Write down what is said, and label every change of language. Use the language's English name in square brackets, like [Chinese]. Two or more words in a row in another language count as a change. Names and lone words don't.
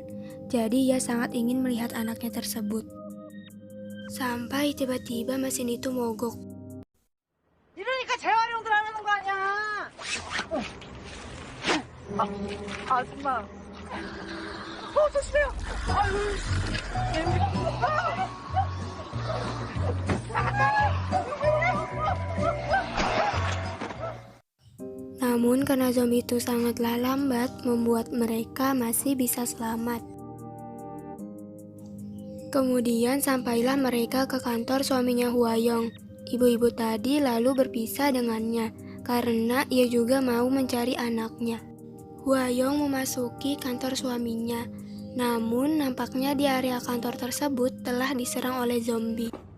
[Indonesian] Jadi ia sangat ingin melihat anaknya tersebut. Sampai tiba-tiba mesin itu mogok. [Korean] 이러니까 재활용들 하는 거 아니야. 아줌마. 조심해요. 아유, [Indonesian] Namun karena zombie itu sangatlah lambat, membuat mereka masih bisa selamat. Kemudian sampailah mereka ke kantor suaminya Hwayong. Ibu-ibu tadi lalu berpisah dengannya, karena ia juga mau mencari anaknya. Hwayong memasuki kantor suaminya. Namun, nampaknya di area kantor tersebut telah diserang oleh zombie.